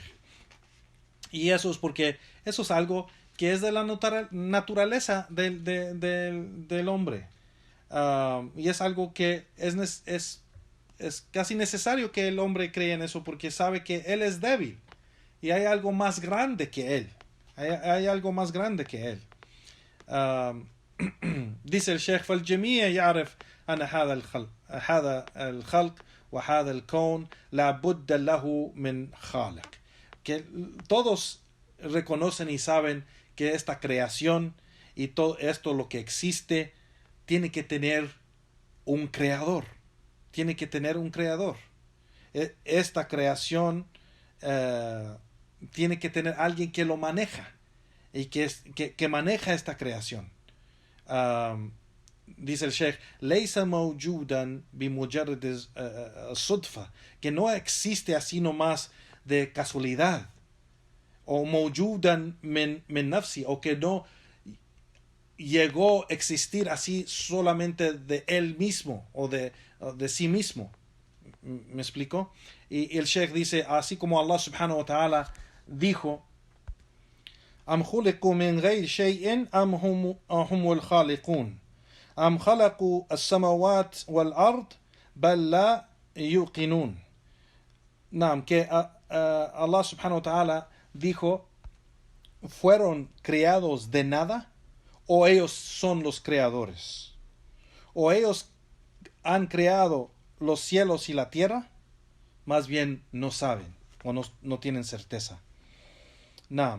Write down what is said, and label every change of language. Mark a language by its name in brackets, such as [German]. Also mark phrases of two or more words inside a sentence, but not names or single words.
[Spanish] Y eso es porque eso es algo que es de la naturaleza del hombre. Y es algo que es casi necesario que el hombre crea en eso, porque sabe que él es débil y hay algo más grande que él. Hay algo más grande que él. dice el Sheikh: [Arabic] فالجميع يعرف أن هذا الخلق وهذا الكون لا بد له من خالق. [Spanish] Que todos reconocen y saben que esta creación y todo esto, lo que existe, tiene que tener un creador. Tiene que tener un creador. Esta creación tiene que tener alguien que lo maneja y que maneja esta creación. Dice el Sheikh: [Arabic] ليس موجودا بمجرد الصدفة, [Spanish] que no existe así nomás de casualidad, o [Arabic] موجودا من نفسي, [Spanish] o que no llegó a existir así solamente de él mismo o de sí mismo. ¿Me explico? Y el Sheikh dice, así como Allah [Arabic] سبحانه وتعالى dijo: أم خلقوا من غير شيء أم هم الخالقون أم خلقوا السماوات والأرض بل لا يوقنون. [Spanish] Naam, que Allah [Arabic] سبحانه وتعالى [Spanish] dijo: ¿fueron creados de nada? ¿O ellos son los creadores? ¿O ellos han creado los cielos y la tierra? Más bien no saben o no tienen certeza. Naam.